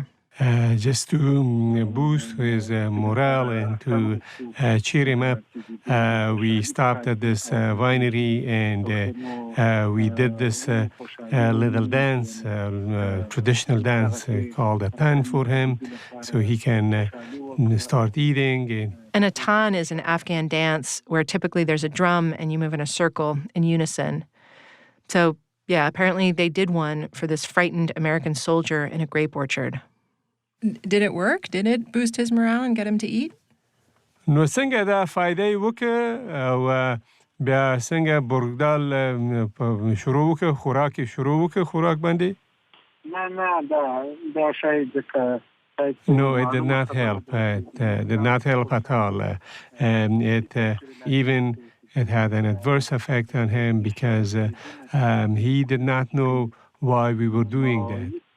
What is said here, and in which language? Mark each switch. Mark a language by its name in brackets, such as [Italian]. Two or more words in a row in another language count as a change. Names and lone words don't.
[English] Just to boost his morale and to cheer him up, we stopped at this winery and we did this little dance, traditional dance called a tan for him, so he can start eating. And a tan is an Afghan dance where typically there's a drum and you move in a circle in unison. So, yeah, apparently they did one for this frightened American soldier in a grape orchard. Did it work? Did it boost his morale and get him to eat? [Pashto] نو څنګه دا فائدې وکړه او بیا څنګه برګدال شروع وکړه خوراک باندې؟ دا شاید ځکه [English] No, it did not help. It did not help at all. It had an adverse effect on him because he did not know why we were doing that.